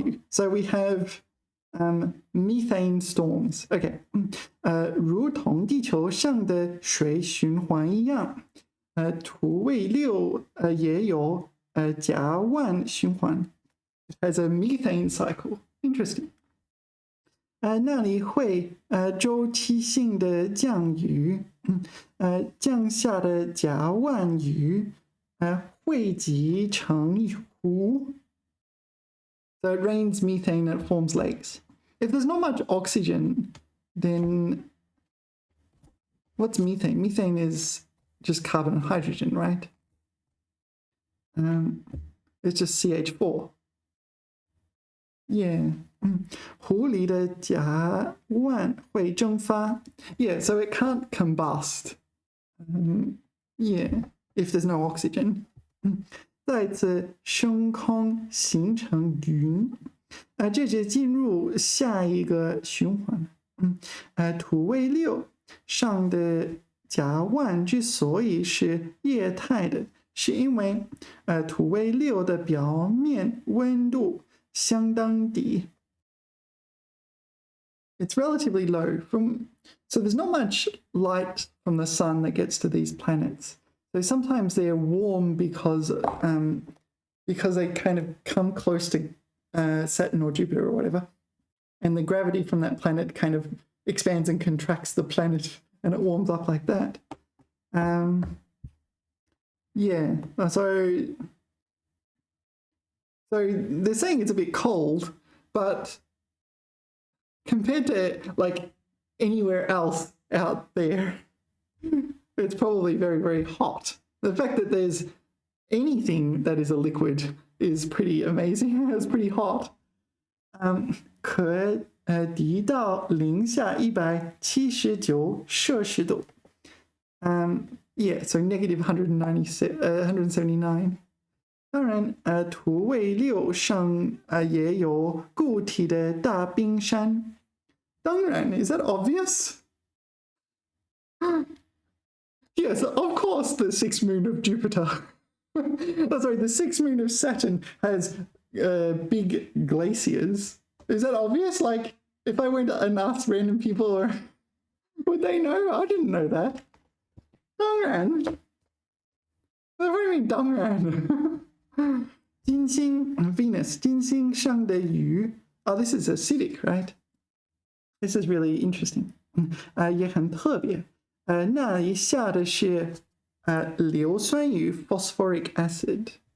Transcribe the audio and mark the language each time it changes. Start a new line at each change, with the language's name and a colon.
English: So we have methane storms. Okay.
Chinese: 如同地球上的水循环一样，土卫六也有甲烷循环。
English: It has a methane cycle. Interesting.
Chinese: 那里会周期性的降雨，降下的甲烷雨汇集成湖。
English: So it rains methane and it forms lakes. If there's not much oxygen, then what's methane? Methane is just carbon and hydrogen, right? It's just CH4. Yeah.
Chinese: 壶里的甲烷会蒸发.
English: Yeah, so it can't combust. Yeah, if there's no oxygen.
Chinese: 再次升空形成云. 这就进入下一个循环. 土卫六上的甲烷之所以是液态的，是因为土卫六的表面温度相当低.
English: It's relatively low. So there's not much light from the sun that gets to these planets. So sometimes they're warm because they kind of come close to Saturn or Jupiter or whatever. And the gravity from that planet kind of expands and contracts the planet and it warms up like that. Yeah, so they're saying it's a bit cold, but compared to like anywhere else out there, it's probably very, very hot. The fact that there's anything that is a liquid is pretty amazing. It's pretty hot.
Chinese: 可达到零下179摄氏度.
English: Yeah, so negative 179.
Chinese: 当然，土卫六上也有固体的大冰山。
English: 当然 is that obvious? Yes, of course, the sixth moon of Jupiter. Sorry, the sixth moon of Saturn has big glaciers. Is that obvious? Like, if I went and asked random people, would they know? I didn't know that. 当然. What do you mean, 当然? 金星 Venus
Chinese: 金星上的雨
English: Oh, this is acidic, right? This is really interesting.
Chinese: 也很特别. 那里下的是硫酸雨
English: phosphoric acid.